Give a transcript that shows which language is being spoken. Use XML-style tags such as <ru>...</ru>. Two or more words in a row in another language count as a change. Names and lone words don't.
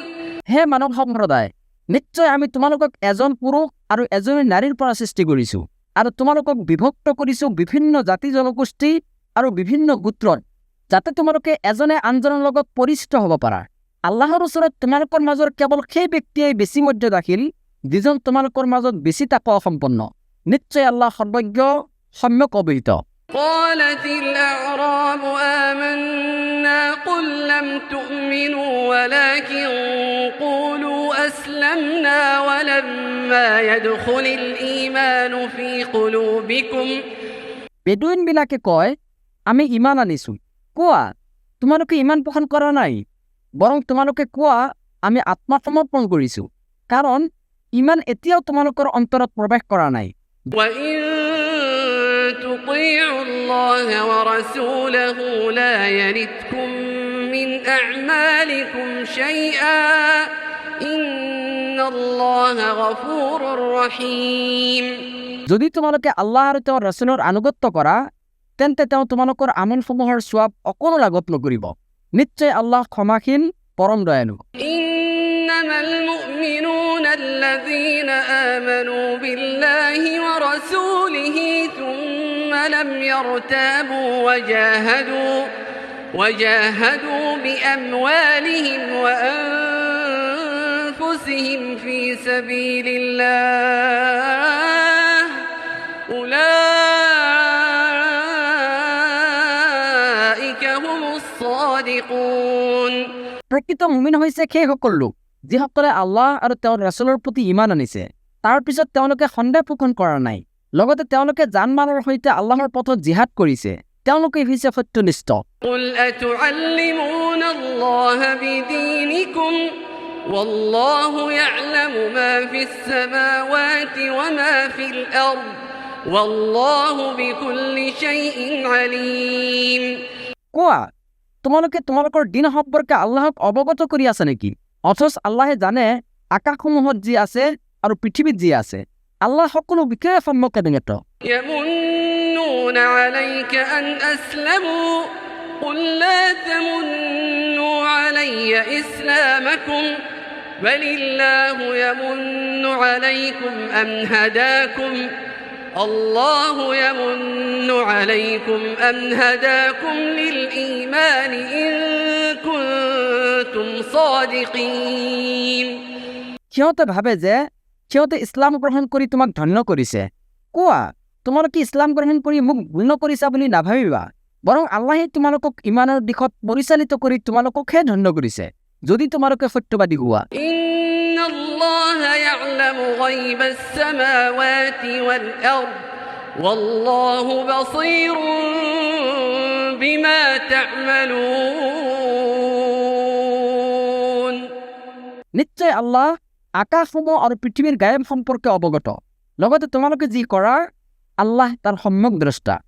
<as>হে মানৱ সম্প্ৰদায়, নিশ্চয় আমি তোমালোকক এজন পুৰুষ আৰু এজনী নাৰীৰ পৰা সৃষ্টি কৰিছো আৰু তোমালোকক বিভক্ত কৰিছো বিভিন্ন জাতি জনগোষ্ঠী আৰু বিভিন্ন গোত্ৰত, যাতে তোমালোকে এজনে আনজনৰ লগত পৰিচিত হ'ব পাৰা। আল্লাহৰ ওচৰত তোমালোকৰ মাজৰ কেৱল সেই ব্যক্তিয়ে বেছি মৰ্যাদাশীল যিজন তোমালোকৰ মাজত বেছি তাকৱা সম্পন্ন। নিশ্চয় আল্লাহ সৰ্বজ্ঞ, সম্যক অৱহিত।</as> <ar>قالت الأعراب آمنا قل لم تؤمنوا ولكن قولوا أسلمنا ولما يدخل الإيمان في قلوبكم।</ar> <as>বেদুইনবিলাকে কয়, আমি ইমান আনিছো। কোৱা, তোমালোকে ইমান পোষণ কৰা নাই, বৰং তোমালোকে কোৱা আমি আত্মসমৰ্পণ কৰিছো, কাৰণ ইমান এতিয়াও তোমালোকৰ অন্তৰত প্ৰৱেশ কৰা নাই।</as> <ar>وإن تطيعوا الله ورسوله لا يلتكم من أعمالكم شيئا إن الله غفور رحيم</ar> <as>যদি তোমালোকে আল্লাহ আৰু তেওঁৰ ৰাসূলৰ আনুগত্য কৰা তেন্তে তেওঁ তোমালোকৰ আমলসমূহৰ সওৱাব অকণো লাঘৱ নকৰিব নিশ্চয় আল্লাহ ক্ষমাশীল পৰম দয়ালু</as> <ar>إنما المؤمنون الذين آمنوا بالله ورسوله ثم لم يرتابوا وجاهدوا بأموالهم وأنفسهم في سبيل الله أولئك هم الصادقون</ar> <as>প্ৰকৃত মুমিন হৈছে সেইসকল লোক যিসকলে আল্লাহ আৰু তেওঁৰ ৰাসূলৰ প্ৰতি ঈমান আনিছে তাৰ পিছত তেওঁলোকে সন্দেহ পোষণ কৰা নাই লগতে তেওঁলোকে জান-মালৰ সৈতে আল্লাহৰ পথত জিহাদ কৰিছে তেওঁলোকে হৈছে সত্যনিষ্ঠ</as> <ar>قل أتعلمون الله بدينكم والله يعلم ما في السماوات وما في الأرض والله بكل شيء عليم</ar> <as>কোৱা তোমালোকে তোমালোকৰ দিন সম্পৰ্কে আল্লাহক অৱগত কৰি আছে নেকি অথচ আল্লাহে জানে আকাশসমূহত যি আছে আৰু পৃথিৱীত যি আছে আল্লাহ সকলো বিষয়ে সম্যক</as> <ar>يمنون عليك أن أسلموا قل لا تمنوا علي إسلامكم بل الله يمن عليكم أن هداكم الله يمن عليكم أن هداكم للإيمان إن كنتم صادقين</ar> <as>সিহঁতে ভাবে যে সিহঁতে ইছলাম গ্ৰহণ কৰি তোমাক ধন্য কৰিছে কোৱা তোমালোকে ইছলাম গ্ৰহণ কৰি মোক ভুল কৰিছা বুলি নাভাবিবা বৰং আল্লাহে তোমালোকক ইমানৰ দিশত পৰিচালিত কৰি তোমালোককহে ধন্য কৰিছে যদি তোমালোকে সত্যবাদী হোৱা</as> <ar>إن الله يعلم غيب السماوات والأرض والله بصير بما تعملون</ar> <as>নিশ্চয় আল্লাহ আকাশসমূহ আৰু পৃথিৱীৰ গায়ব সম্পৰ্কে অৱগত লগতে তোমালোকে যি কৰা আল্লাহ তাৰ সম্যক দ্ৰষ্টা</as>